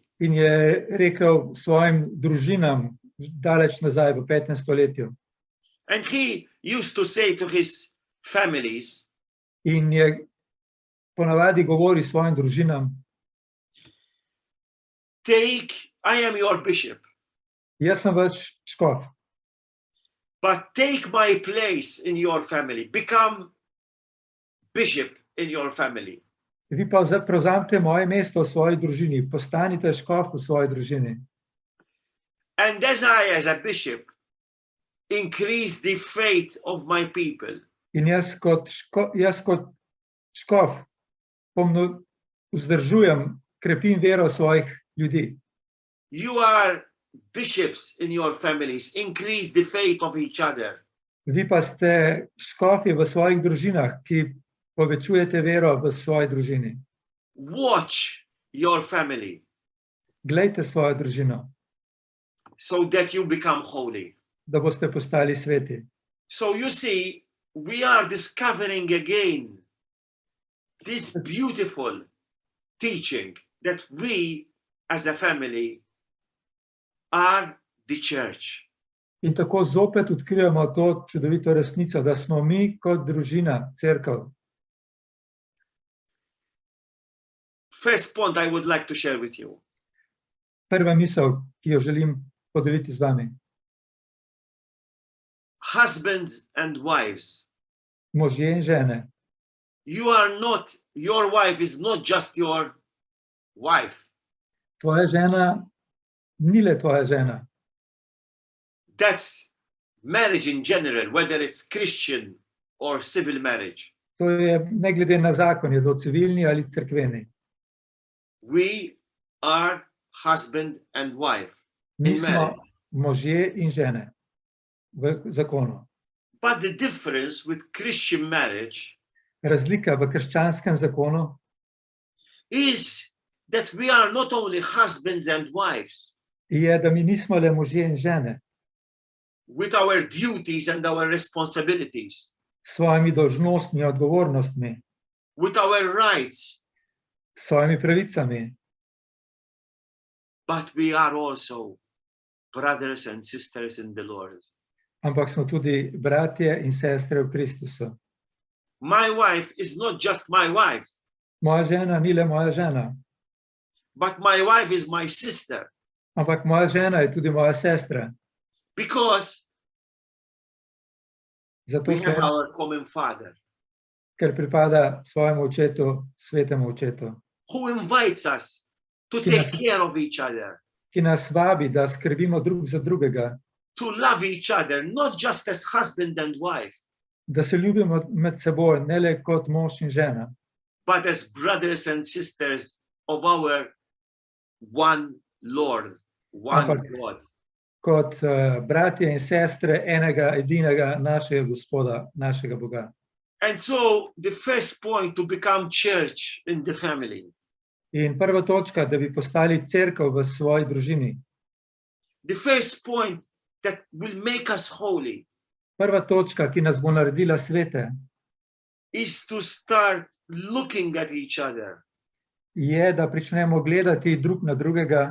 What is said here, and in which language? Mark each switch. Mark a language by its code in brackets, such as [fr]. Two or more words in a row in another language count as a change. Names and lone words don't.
[sl] in je rekel svojim družinam daleč nazaj v 5. stoletju. [en] And he used to say to his families, [sl] In je ponavadi govori svojim družinam, [en] I am your bishop, [sl] jaz sem vaš škof, [en] but take my place in your family. Become bishop in your family. [sl] vi pa prevzamete moje mesto v svoji družini, postanite škof v svoji družini. [en] And as I, as a bishop, increase the faith of my people, [sl] In jaz kot škof vzdržujem, krepim vero svojih ljudi. [en] you are bishops in your families, increase the faith of each other. [sl] Vi pa ste škofi v svojih družinah, ki povečujete vero v svoji družini. [en] Watch your family [sl] Glejte svojo družino, [en] so that you become holy. [sl] da boste postali sveti. [en] So you see, we are discovering again this beautiful teaching that we as a family are the church. [sl] In tako zopet odkrijemo to čudovito resnico, da smo mi kot družina, cerkev. [en] First point I would like to share with you. [sl] Prva misel, ki jo želim podeliti z vami. [en] Husbands and wives. [sl] Možje in žene. [en] Your wife is not just your wife. [sl] Tvoja žena ni le tvoja žena. [en] That's marriage in general, whether it's Christian or civil marriage. [sl] To je ne glede na zakon, je to civilni ali cerkveni. [en] We are husband and wife [sl] Mi in smo [en] marriage. [sl] možje in žene v zakonu. [en] But the difference with Christian marriage [sl] Razlika v krščanskem zakonu [en] is that we are not only husbands and wives [sl] je, da mi nismo le možje in žene [en] with our duties and our responsibilities, [sl] s svojimi dolžnostmi in odgovornostmi, [en] with our rights, [sl] s svojimi pravicami, [en] but we are also brothers and sisters in the Lord. [sl] ampak smo tudi bratje in sestre v Kristusu. [en] My wife is not just my wife, [sl] Moja žena ni le moja žena, [en] but my wife is my sister, [sl] ampak moja žena je tudi moja sestra. [en] because [sl] Zato, [en] we have our common Father [sl] ker pripada svojemu očetu, svetemu očetu, [en] who invites us to [sl] Ki [en] take [sl] nas- [en] care of each other, [sl] ki nas vabi, da skrbimo drug za drugega, [en] to love each other, not just as husband and wife, [sl] da se ljubimo med seboj, ne le kot mož in žena, [en] but as brothers and sisters of our one Lord, one [sl] Ampak- [en] God. [sl] kot bratje in sestre enega edinega našega Gospoda, našega Boga. [en] And so the first point to become church in the family, [sl] In prva točka, da bi postali cerkev v svoji družini. [en] the first point that will make us holy [sl] Prva točka, ki nas bo naredila svete, [en] is to start looking at each other [sl] je, da pričnemo gledati drug na drugega